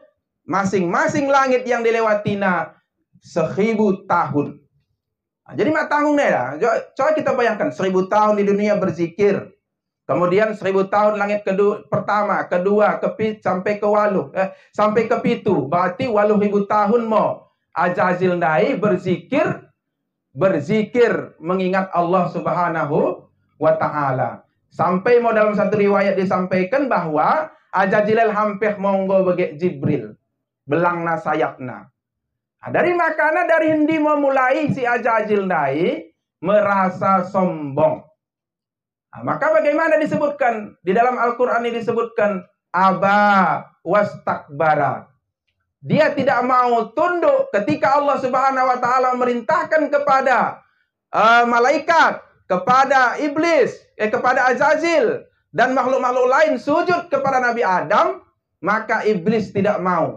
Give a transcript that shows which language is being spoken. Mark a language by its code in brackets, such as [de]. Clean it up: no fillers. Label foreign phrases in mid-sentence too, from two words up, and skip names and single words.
[id] Masing-masing langit yang dilewatinya 1000 tahun. Jadi mak tanggung nih lah. Coba kita bayangkan 1000 tahun di dunia berzikir. Kemudian 1000 tahun langit pertama, kedua, sampai ke waluh, sampai ke pitu. Berarti 8.000 tahun mo Ajazil ndai berzikir mengingat Allah [ar] سبحانه وتعالى. [id] Sampai mau dalam satu riwayat disampaikan bahwa Ajazil hampir monggo bagi Jibril. [btx] Belangna sayapna. [id] Nah, dari makana dari hindi memulai si Ajazil ndai merasa sombong. Nah, maka bagaimana disebutkan di dalam Al-Quran ini disebutkan [ar] أبى واستكبر. [id] Dia tidak mau tunduk ketika Allah [ar] سبحانه وتعالى [id] memerintahkan kepada malaikat, kepada iblis, kepada Azazil dan makhluk-makhluk lain sujud kepada Nabi Adam, maka iblis tidak mau.